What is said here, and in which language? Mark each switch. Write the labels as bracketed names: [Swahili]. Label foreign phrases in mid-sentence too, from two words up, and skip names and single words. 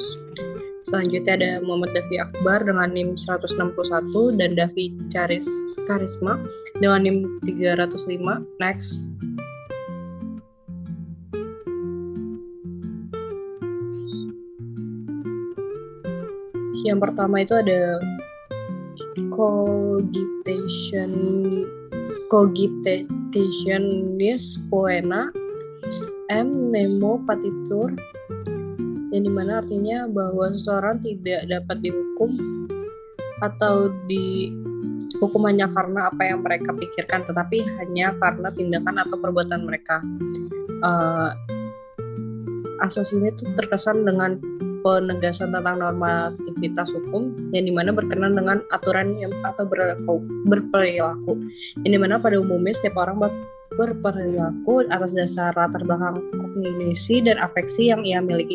[Indonesian] Selanjutnya ada Muhammad Davi Akbar dengan NIM 161 dan Davi Karisma dengan NIM 305. Next. Yang pertama itu ada [Latin] cogitationis poena, [Indonesian] M. [Latin] Nemo patitur, [Indonesian] yang dimana artinya bahwa seseorang tidak dapat dihukum atau dihukum hanya karena apa yang mereka pikirkan, tetapi hanya karena tindakan atau perbuatan mereka. Asas ini tuh terkesan dengan penegasan tentang normativitas hukum yang dimana berkenan dengan aturan yang atau berperilaku, yang dimana pada umumnya setiap orang berperilaku atas dasar latar belakang kognisi dan afeksi yang ia miliki.